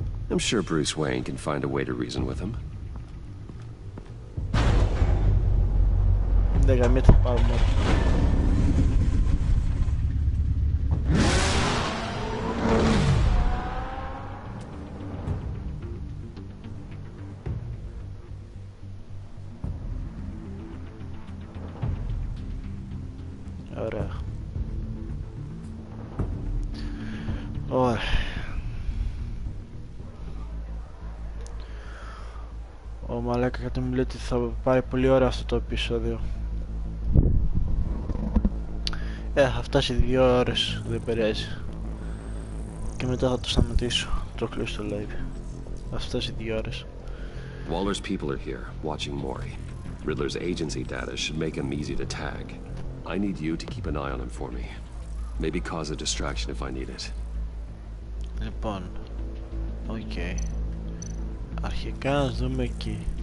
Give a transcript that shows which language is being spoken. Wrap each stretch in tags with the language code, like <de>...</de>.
<en>I'm sure Bruce Wayne can find a way to reason with him.</en> <el>Δεν γαμιέται, θα πάρω Μόρι. Ωραία. Ωραία. Ο μαλάκα κάτι μου λέει ότι θα πάει πολύ ώρα αυτό το επεισόδιο. Θα φτάσει 2 ώρες, δεν πειράζει. Και μετά θα το σταματήσω, το κλείσω το live. Θα φτάσει 2 ώρες.</el> <en>Waller's people are here, watching Mori. Riddler's agency data should make him easy to tag. I need you to keep an eye on him for me. Maybe cause a distraction if I need it.</en> <el>Λοιπόν, οκ. Αρχικά ας δούμε εκεί.</el>